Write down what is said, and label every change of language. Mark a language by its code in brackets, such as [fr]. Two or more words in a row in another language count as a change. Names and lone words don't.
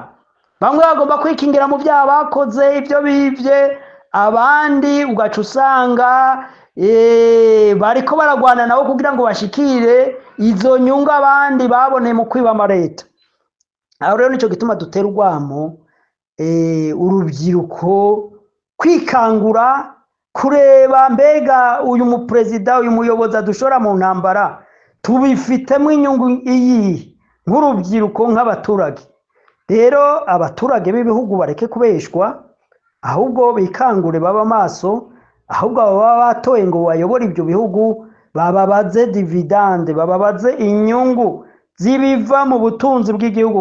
[rn] Bamwe bagomba kwikingira mu byaha bakoze, ibyo bivye, abandi ugaca usanga bariko baragwana nabo kugira ngo bashikire izo nyungu abandi baboneye mu kwiba amareta. Aho rero nico gituma dutera urwamo urubyiruko kwikangura, kureba mbega uyu muperezida, uyu muyobozi adushora mu ntambara tubifitemo inyungu iyi nk'urubyiruko, nk'abaturage. Rero abaturage b'ibihugu bareke kubeshwa, ahubwo bikangure, baba maso, ahubwo baba batoye ngo bayobore ibyo bihugu, bababaze dividende, bababaze inyungu zibiva mu butunzi bw'igihugu.